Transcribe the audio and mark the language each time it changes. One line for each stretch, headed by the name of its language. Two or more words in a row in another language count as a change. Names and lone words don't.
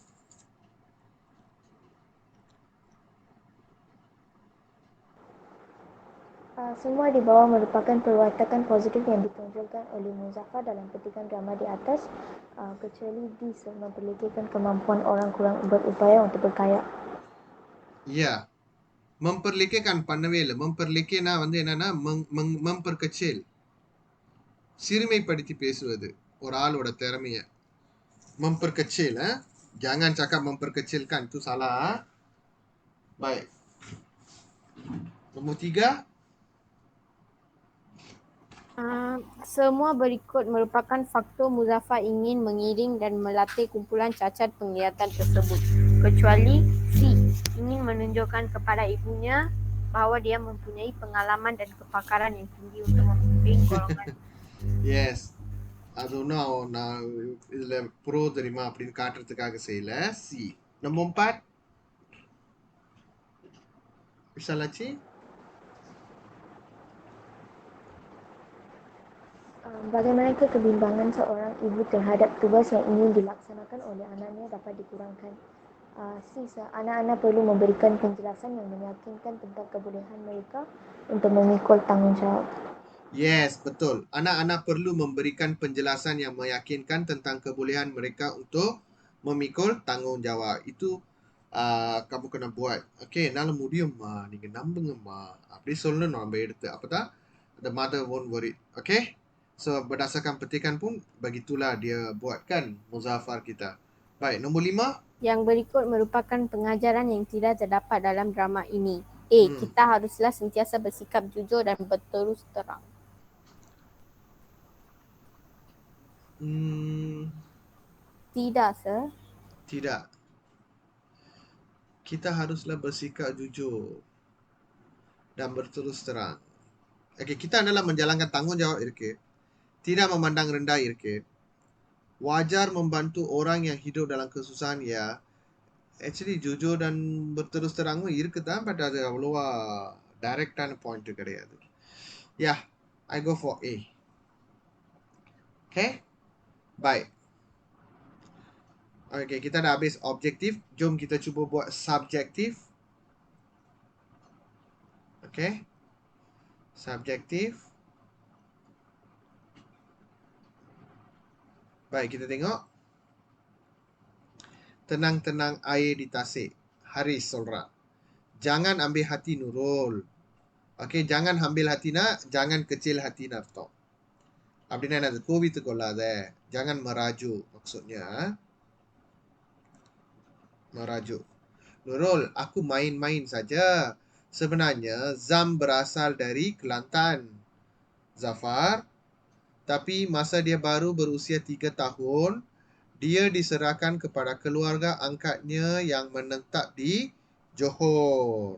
Malay: Semua di bawah merupakan perwatakan positif yang ditonjolkan oleh Muzaffar dalam petikan drama di atas, kecuali D, memperlekehkan kemampuan orang kurang berupaya untuk berkaya.
Tamil: Ya, memperlekehkan பண்ணவே இல்லை. memperlekehனா வந்து என்னன்னா memperkecil. சிறுமைப்படுத்தி பேசுவது ஒரு ஆளோட திறமைய.
Malay: memperkecil jangan cakap memperkecilkan, itu salah. Baik. Nombor 3. Semua berikut merupakan faktor Muzaffar ingin mengiring dan melatih kumpulan cacat penglihatan tersebut. Kecuali C, ingin menunjukkan kepada ibunya bahawa dia mempunyai pengalaman dan kepakaran yang tinggi untuk memimpin golongan.
English: Yes.
Tamil: அது ஒன்றும் நான் இதில் ப்ரோ தெரியுமா அப்படின்னு காட்டுறதுக்காக செய்யல.
Malay: சி nombor 4 Visalachi. Bagaimanakah kebimbangan seorang ibu terhadap tugas yang ingin dilaksanakan oleh anaknya dapat dikurangkan? Anak-anak perlu memberikan penjelasan yang meyakinkan tentang kebolehan mereka untuk memikul tanggungjawab. Yes, betul. Anak-anak perlu memberikan penjelasan yang meyakinkan tentang kebolehan mereka untuk memikul tanggungjawab. Itu kamu kena buat.
Tamil: Okay, என்னால முடியும்மா நீங்க நம்புங்கம்மா அப்படி சொல்லணும் நம்ம எடுத்து. அப்பதான்
English: the mother won't worry.
Tamil: Okay?
Malay: So berdasarkan petikan pun begitulah dia buatkan Muzaffar kita. Baik, nombor 5. Yang berikut merupakan pengajaran yang tidak terdapat dalam drama ini. A. Kita haruslah sentiasa bersikap jujur dan berterus terang. Tidak, sir. Tidak. Kita haruslah bersikap jujur dan berterus terang. Okay, kita adalah menjalankan tanggungjawab iருக்கு. Tidak memandang rendah iருக்கு. Wajar membantu orang yang hidup dalam kesusahan ya.
Tamil: Actually jujur dan berterus terang இருக்குதான், but அது அவ்வளவா டைரக்டான பாயிண்ட் கிடையாது.
English: Yeah, I go for A. Okay?
Malay: Baik. Okay, kita dah habis objektif. Jom kita cuba buat subjektif. Okay? Subjektif. Baik, kita tengok. Tenang-tenang air di tasik.
Tamil: Haris சொல்றான்.
Malay: Jangan ambil hati Nurul. Okay, jangan ambil hati nak, jangan kecil hati அர்த்தம்.
Tamil: அப்படின்னா என்னது? கோவித்து கொள்ளாத.
Malay: Jangan merajuk maksudnya. Merajuk. Nurul, aku main-main saja. Sebenarnya Zam berasal dari Kelantan. Zafar, tapi masa dia baru berusia 3 tahun, dia diserahkan kepada keluarga angkatnya yang menetap di Johor.